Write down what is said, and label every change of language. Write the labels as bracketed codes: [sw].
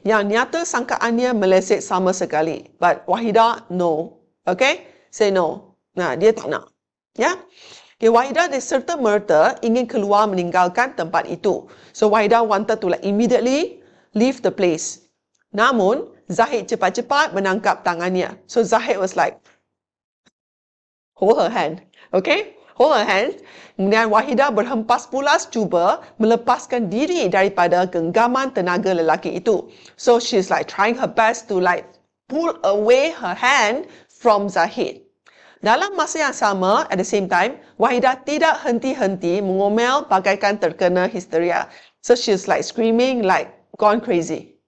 [ms] Yang nyata sangkaannya meleset sama sekali. [en] But Wahidah, no. Okay, say no. [ms] Nah, dia tak nak. Ya. Okay, Wahidah serta-merta ingin keluar meninggalkan tempat itu. [en] So Wahidah wanted to like immediately leave the place. [ms] Namun, Zahid cepat-cepat menangkap tangannya. [en] So Zahid was like, hold her hand. Okay? Hold her hand. [ms] Kemudian Wahidah berhempas pulas cuba melepaskan diri daripada genggaman tenaga lelaki itu. [en] So she's like trying her best to like pull away her hand from Zahid. [ms] Dalam masa yang sama, [en] at the same time, [ms] Wahidah tidak henti-henti mengomel bagaikan terkena histeria. [en] So she's like screaming like gone crazy.